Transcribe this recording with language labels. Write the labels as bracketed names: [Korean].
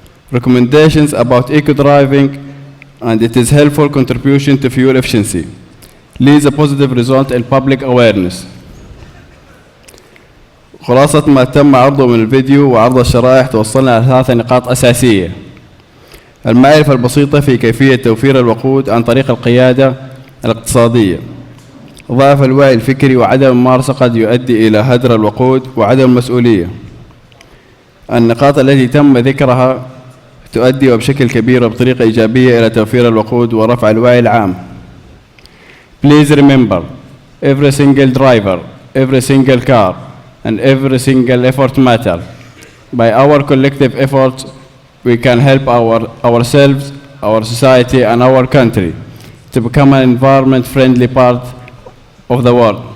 [English] Recommendations about eco-driving and its helpful contribution to fuel efficiency leads a positive result in public awareness. [Arabic] خلاصة ما تم عرضه من الفيديو وعرض الشرائح توصلنا على 3 نقاط أساسية. المعرفة البسيطة في كيفية توفير الوقود عن طريق القيادة الاقتصادية. ضعف الوعي الفكري وعدم الممارسة قد يؤدي إلى هدر الوقود وعدم المسؤولية. النقاط التي تم ذكرها تؤدي وبشكل كبير وبطريقة إيجابية إلى توفير الوقود ورفع الوعي العام. [English] Please remember, every single driver, every single car, and every single effort matter. By our collective efforts, we can help ourselves, our society, and our country to become an environment-friendly part of the world.